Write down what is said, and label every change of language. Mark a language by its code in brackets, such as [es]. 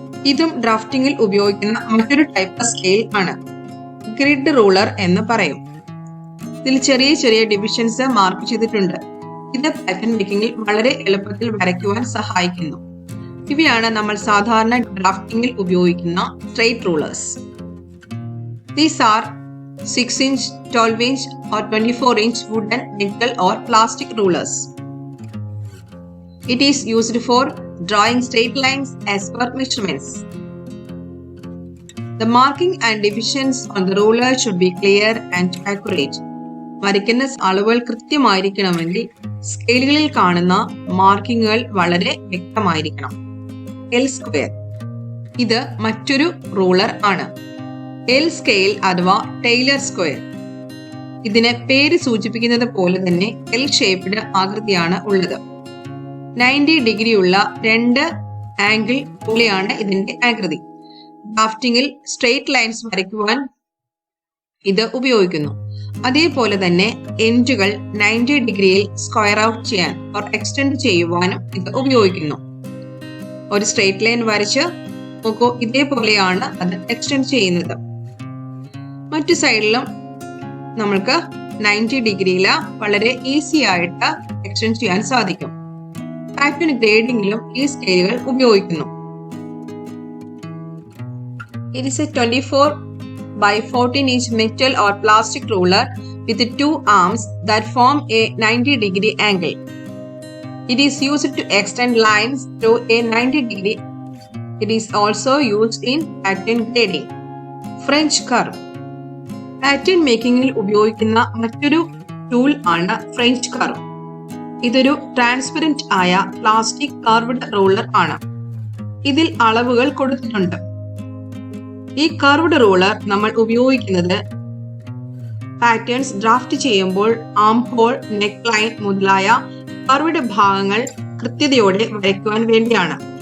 [ml] ഇതും ഡ്രാഫ്റ്റിംഗിൽ ഉപയോഗിക്കുന്ന മറ്റൊരു ടൈപ്പ് സ്കെയിൽ ആണ്. ഗ്രിഡ് റൂളർ എന്ന് പറയും. ഇതിൽ ചെറിയ ചെറിയ ഡിവിഷൻസ് മാർക്ക് ചെയ്തിട്ടുണ്ട്. ഇത് പാറ്റേൺ മേക്കിംഗിൽ വളരെ എളുപ്പത്തിൽ വരയ്ക്കുവാൻ സഹായിക്കുന്നു. ഇവയാണ് നമ്മൾ സാധാരണ ഡ്രാഫ്റ്റിംഗിൽ ഉപയോഗിക്കുന്ന straight rulers. [en] These are 6-inch, 12-inch or 24-inch wooden, metal or plastic rulers. It is used for drawing straight lines as per measurements. The marking and divisions on the ruler should be clear and accurate. [ml] വരയ്ക്കുന്ന അളവുകൾ കൃത്യമായിരിക്കണമെങ്കിൽ സ്കെയിലുകളിൽ കാണുന്ന മാർക്കിങ്ങുകൾ വളരെ വ്യക്തമായിരിക്കണം. L square ഇത് മറ്റൊരു ruler ആണ്. L scale അഥവാ Taylor square. ഇതിന് പേര് സൂചിപ്പിക്കുന്നത് പോലെ തന്നെ എൽ ഷേപ്ഡ് ആകൃതിയാണ് ഉള്ളത്. 90 ഡിഗ്രി ഉള്ള 2 ആംഗിൾ പോലെയാണ് ഇതിന്റെ ആകൃതി. ഡ്രാഫ്റ്റിംഗിൽ സ്ട്രെയിറ്റ് ലൈൻസ് വരയ്ക്കുവാൻ ഇത് ഉപയോഗിക്കുന്നു. അതേപോലെ തന്നെ എൻഡുകൾ 90 ഡിഗ്രിയിൽ സ്ക്വയർ ഔട്ട് ചെയ്യാൻ എക്സ്റ്റെൻഡ് ചെയ്യുവാനും ഇത് ഉപയോഗിക്കുന്നു. ഒരു സ്ട്രെയിറ്റ് ലൈൻ വരച്ച് നോക്കൂ, ഇതേപോലെയാണ് അത് എക്സ്റ്റെൻഡ് ചെയ്യുന്നത്. മറ്റു സൈഡിലും നമ്മൾക്ക് 90 ഡിഗ്രിയിൽ വളരെ ഈസി ആയിട്ട് എക്സ്റ്റെൻഡ് ചെയ്യാൻ സാധിക്കും. പാറ്റേൺ ഗ്രേഡിംഗിലും ഈ സ്കെയിലുകൾ ഉപയോഗിക്കുന്നു. [en] It is a 24 by 14-inch metal or plastic ruler with 2 arms that form a 90 degree angle. It is used to extend lines to a 90 degree. It is also used in pattern grading. French curve. [ml] Pattern മേക്കിംഗിൽ ഉപയോഗിക്കുന്ന മറ്റൊരു tool ആണ് French curve. ഇതൊരു transparent ആയ plastic curved ruler ആണ്. ഇതിൽ അളവുകൾ കൊടുത്തിട്ടുണ്ട്. ഈ കർവ്ഡ് റൂളർ നമ്മൾ ഉപയോഗിക്കുന്നത് പാറ്റേൺസ് ഡ്രാഫ്റ്റ് ചെയ്യുമ്പോൾ ആം ഹോൾ, നെക്ക് ലൈൻ മുതലായ കർവ്ഡ് ഭാഗങ്ങൾ കൃത്യതയോടെ വരയ്ക്കുവാൻ വേണ്ടിയാണ്.